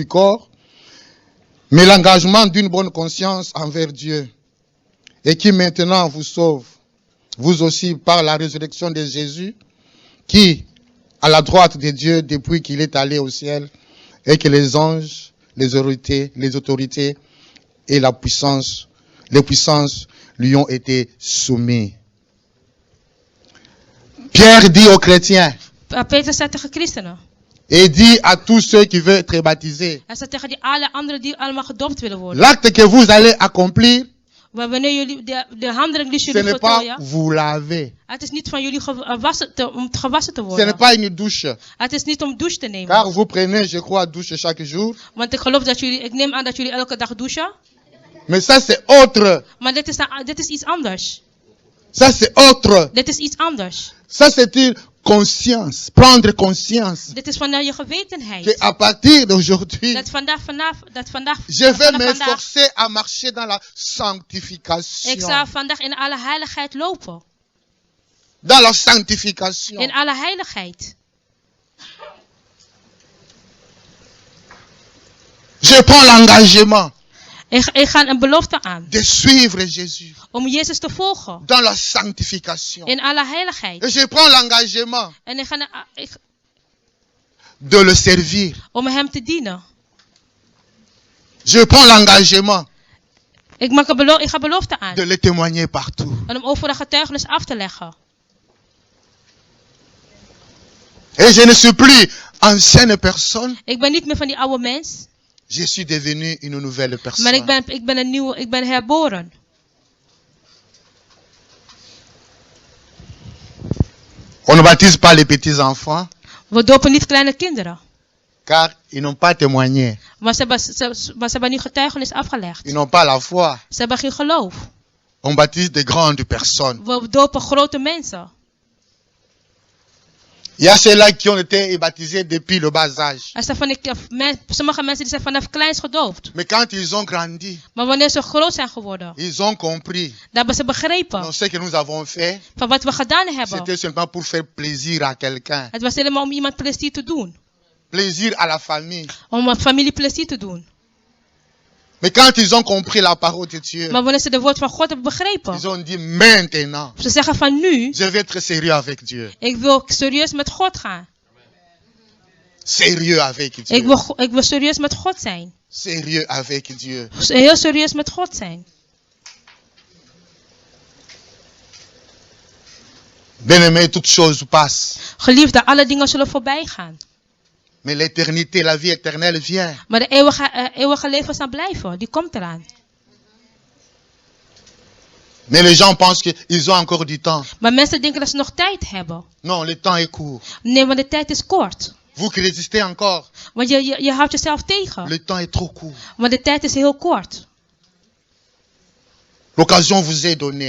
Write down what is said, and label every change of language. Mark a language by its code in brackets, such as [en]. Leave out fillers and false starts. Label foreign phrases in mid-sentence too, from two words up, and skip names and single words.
[fr] corps, mais l'engagement d'une bonne conscience envers Dieu et qui maintenant vous sauve, vous aussi par la résurrection de Jésus, qui à la droite de Dieu depuis qu'il est allé au ciel et que les anges, les autorités et les puissances lui ont été soumis. Pierre dit aux chrétiens [nl] Petrus zei tegen christenen. [fr] et dit à tous ceux qui veulent être baptisés, [nl] Hij zei tegen alle anderen die allemaal gedoopt willen worden. [fr] l'acte que vous allez accomplir, [nl] Wanneer jullie de handeling die [fr] ce [nl] jullie [fr] n'est pas [nl] voltooien. [fr] vous laver, [nl] Het is niet van jullie om gewassen te [fr] ce n'est [nl] worden. [fr] pas une douche, [nl] Het is niet om douche te nemen. [fr] car vous prenez, je crois, douche chaque jour, [nl] Want ik neem aan dat jullie elke dag douchen. [fr] mais ça c'est autre, [nl] Maar dit is iets anders. [fr] ça c'est autre, [nl] Dit is iets anders. [fr] ça c'est une conscience, prendre conscience [nl] Dit is vanuit je gewetenheid. [fr] qu'à partir d'aujourd'hui, [nl] Dat vandaag, [fr] je vais [nl] vanaf [fr] m'efforcer à marcher dans la [nl] ik [fr] sanctification. [nl] zal vandaag in alle heiligheid lopen. [fr] Dans la sanctification. [nl] In alle heiligheid. [fr] Je prends l'engagement [nl] Ik ga een belofte aan. [fr] de suivre Jésus [nl] Om Jezus te volgen. [fr] dans la sanctification. [nl] In alle heiligheid. [fr] Et je prends l'engagement [nl] En [fr] de le servir. [nl] om hem te dienen. [fr] Je prends l'engagement [nl] Ik ga belofte aan. [fr] de le témoigner partout. [nl] En om over de getuigenis af te leggen. [fr] Et je ne suis plus ancienne personne. [nl] Ik ben niet meer van die oude mens. [fr] Je suis devenu une nouvelle [nl] Maar [fr] personne. [nl] ik ben herboren. [fr] On ne baptise pas les petits enfants [nl] We dopen niet kleine kinderen. [fr] car ils n'ont pas témoigné. [nl] Maar ze hebben nu getuigenis afgelegd. [fr] Ils n'ont pas la foi. [nl] Ze hebben geen geloof. [fr] On baptise de grandes personnes. [nl] We dopen grote mensen. [fr] Il y a ceux-là qui ont été baptisés depuis le bas âge. [nl] Er zijn sommige mensen die zijn vanaf kleins gedoopt. [fr] Mais quand ils ont grandi, [nl] Maar wanneer ze groot zijn geworden, [fr] ils ont compris. [nl] dan hebben ze begrepen [fr] Non, ce que nous avons fait, [nl] van wat we gedaan hebben. [fr] c'était seulement pour faire plaisir à quelqu'un. [nl] Het was helemaal om iemand plezier te doen. [fr] Plaisir à la famille. [nl] Om een familie plezier te doen. [fr] Mais quand ils ont compris la parole de Dieu, [nl] Maar wanneer ze de woord van God hebben begrepen, [fr] ils ont dit maintenant, [nl] ze zeggen van nu, [fr] je vais être sérieux avec Dieu. [nl] ik wil serieus met God gaan. [fr] Sérieux avec Dieu. [nl] Ik wil serieus met God zijn. [fr] Sérieux avec Dieu. [nl] Heel serieus met God zijn. [fr] Bien-aimé, toutes choses passent. [nl] Geliefde, alle dingen zullen voorbij gaan. [fr] Mais l'éternité, la vie éternelle vient. [nl] Maar de eeuwige leven zal blijven. Die komt eraan. [fr] Mais les gens pensent qu'ils ont encore du temps. [nl] Maar mensen denken dat ze nog tijd hebben. [fr] Non, le temps est court. [nl] Nee, maar de tijd is kort. [fr] Vous qui résistez encore, [nl] Want je houdt jezelf tegen. [fr] le temps est trop court. [nl] Maar de tijd is heel kort. [fr] L'occasion vous est donnée